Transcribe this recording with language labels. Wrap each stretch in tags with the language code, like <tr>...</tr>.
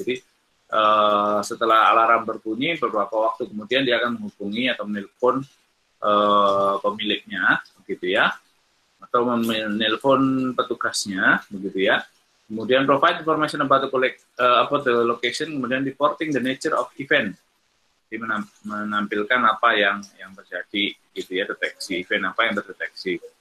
<id>Jadi setelah alarm berbunyi, beberapa waktu kemudian dia akan menghubungi atau menelpon pemiliknya, begitu ya, atau menelpon petugasnya, begitu ya.</id> <en>Kemudian provide information about the location, kemudian reporting the nature of event.</en> <id>Jadi menampilkan apa yang terjadi, gitu ya, deteksi event apa yang terdeteksi.</id>